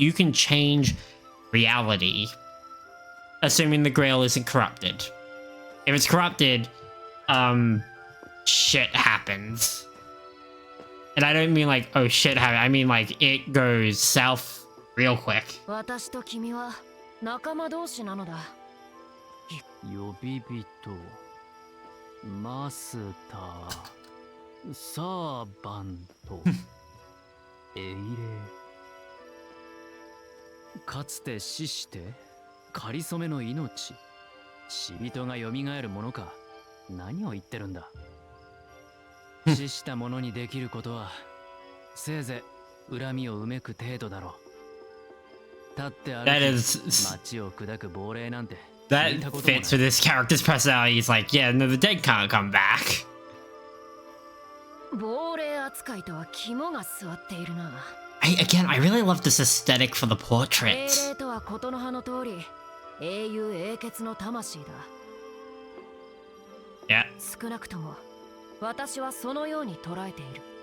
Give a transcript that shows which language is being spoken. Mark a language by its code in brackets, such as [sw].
[en] You can change reality. Assuming the Grail isn't corrupted. If it's corrupted, shit happens. And I don't mean like, oh shit happens, I mean like, it goes south real quick. [ja] 私と君は仲間同士なのだ。呼び人、マスター、サーバント、英霊。かつて死してかりそめの命、死人が蘇るものか。何を言ってるんだ。死した者にできることはせいぜい恨みをうめく程度だろう。立って歩き街を砕く亡霊なんて。 [en] That fits with this character's personality. He's like, yeah, no, the dead can't come back. [ja] 亡霊扱いとは肝が据わっているな。 [en] Again, I really love this aesthetic for the portrait. [ja] 英霊とはことの葉の通り、英雄英傑の魂だ。 [en] Yeah. [ja] 少なくとも私はそのように捉えている。